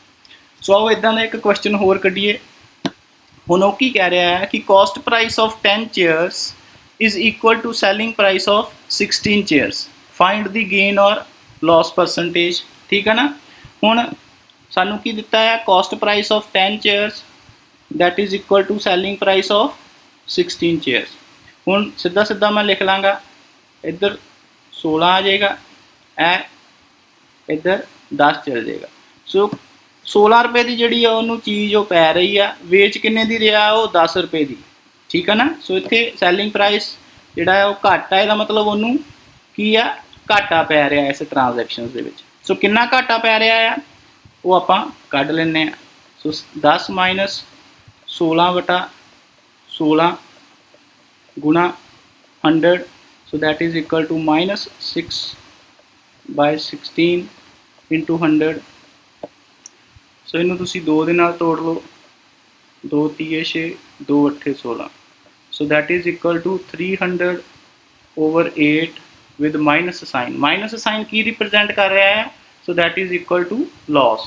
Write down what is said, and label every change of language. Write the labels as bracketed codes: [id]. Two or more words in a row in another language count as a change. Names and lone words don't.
[pa] ਸੋ ਆਓ ਇੱਦਾਂ ਦਾ ਇੱਕ ਕੁਐਸਚਨ ਹੋਰ ਕੱਢੀਏ। ਹੁਣ ਉਹ ਕੀ ਕਹਿ ਰਿਹਾ ਹੈ ਕਿ [en] cost price of 10 chairs is equal to selling price of 16 chairs. find the gain or loss percentage. [pa] ਠੀਕ ਹੈ ਨਾ, ਹੁਣ ਸਾਨੂੰ ਕੀ ਦਿੱਤਾ ਹੈ [en] cost price of 10 chairs that is equal to selling price of 16 chairs। [pa] ਹੁਣ ਸਿੱਧਾ ਮੈਂ ਲਿਖ ਲਾਂਗਾ, ਇੱਧਰ 16 ਆ ਜਾਏਗਾ, ਇੱਧਰ 10 ਚਲ ਜਾਏਗਾ। ਸੋ 16 ਰੁਪਏ ਦੀ ਜਿਹੜੀ ਆ ਉਹਨੂੰ ਚੀਜ਼ ਉਹ ਪੈ ਰਹੀ ਆ, ਵੇਚ ਕਿੰਨੇ ਦੀ ਰਿਹਾ ਉਹ 10 ਰੁਪਏ ਦੀ। ਠੀਕ ਹੈ ਨਾ, ਸੋ ਇੱਥੇ [en] selling price [pa] ਜਿਹੜਾ ਉਹ ਘੱਟ ਆ, ਇਹਦਾ ਮਤਲਬ ਉਹਨੂੰ ਕੀ ਆ ਘਾਟਾ ਪੈ ਰਿਹਾ ਇਸ ਟ੍ਰਾਂਜੈਕਸ਼ਨਸ ਦੇ ਵਿੱਚ। ਸੋ ਕਿੰਨਾ ਘਾਟਾ ਪੈ ਰਿਹਾ ਆ ਉਹ ਆਪਾਂ ਕੱਢ ਲੈਂਦੇ ਆ। ਸੋ 10 ਮਾਈਨਸ 16/16 ਗੁਣਾ 100, [en] so that is equal to -6 by 16 into 100. [pa] ਸੋ ਇਹਨੂੰ ਤੁਸੀਂ 2 ਦੇ ਨਾਲ ਤੋੜ ਲਓ, 2 ਤੀਏ 6, 2 ਅੱਠੇ 16। [en] so that is equal to 300 over 8 with minus sign. minus sign [pa] ਕੀ ਰਿਪਰੈਜ਼ੈਂਟ ਕਰ ਰਿਹਾ ਹੈ? [en] so that is equal to loss.